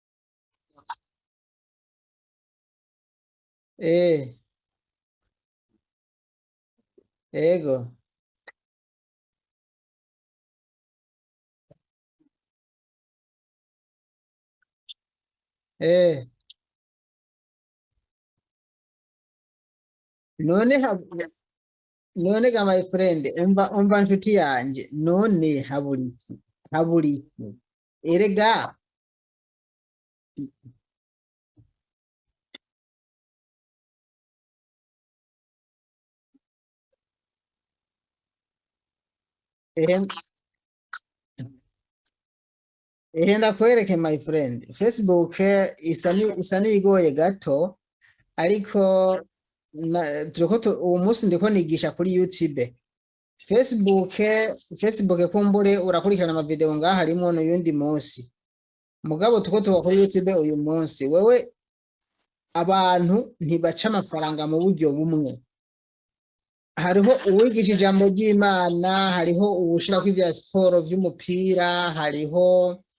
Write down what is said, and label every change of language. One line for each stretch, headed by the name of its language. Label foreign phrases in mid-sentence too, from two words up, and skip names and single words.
Rundi: eh ego eh none none ga
English: my friend
Rundi: umva nshuti yanje none haburiki erega ehe ndakwereke
English: my friend
Rundi: Facebook isa nigoye gato ariko uwo munsi ndiko nigisha kuri YouTube Facebook kumbure urakurikirana amavideo ngaha harimo n'uyundi munsi mugabo tuba kuri YouTube uyu munsi wewe abantu ntibaca amafaranga mu buryo bumwe hariho uwigisha ijambo ry'Imana hariho uwushirako ivya siporo vy'umupira hariho